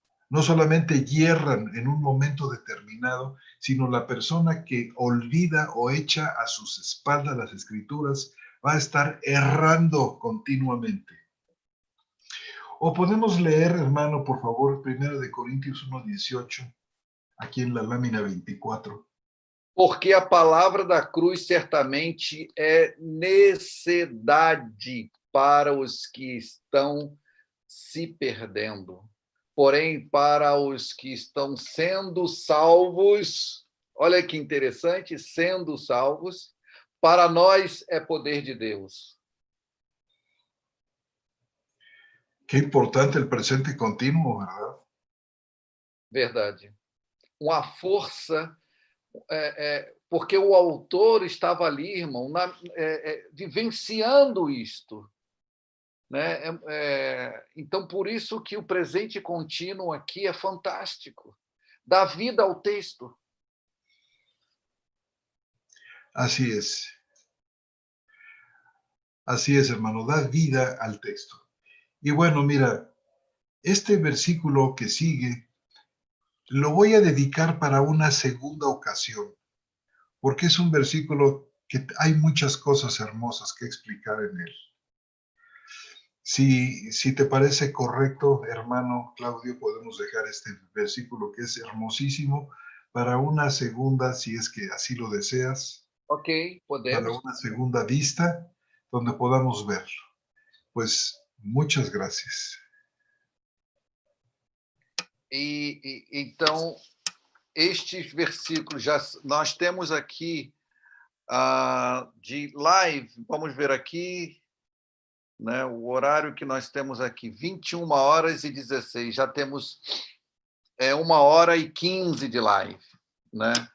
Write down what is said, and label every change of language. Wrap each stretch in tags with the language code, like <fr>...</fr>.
<es>No solamente hierran en un momento determinado, sino la persona que olvida o echa a sus espaldas las escrituras va a estar errando continuamente. O podemos leer, hermano, por favor, 1 Corintios 1:18, aquí en la lámina 24.</es> <pt>Porque a palavra da cruz certamente é necessidade para os que estão se perdendo. Porém, para os que estão sendo salvos, olha que interessante, sendo salvos, para nós é poder de Deus.</pt> <es>Qué importante el presente continuo, ¿verdad?</es> <pt>Verdade. Uma força, porque o autor estava ali, irmão, vivenciando isto. Né? Então, por isso que o presente contínuo aqui é fantástico. Dá vida ao texto.</pt> <es>Así es. Así es, hermano, da vida al texto. Y bueno, mira, este versículo que sigue lo voy a dedicar para una segunda ocasión, porque es un versículo que hay muchas cosas hermosas que explicar en él. Si te parece correcto, hermano Claudio, podemos dejar este versículo que es hermosísimo para una segunda, si es que así lo deseas, Ok, para podemos. una segunda vista donde podamos verlo. Pues muchas gracias.</es> <pt>Então, estes versículos, nós temos aqui de live, vamos ver aqui, né, o horário que nós temos aqui, 21h16, já temos 1h15 de live. Né?</pt>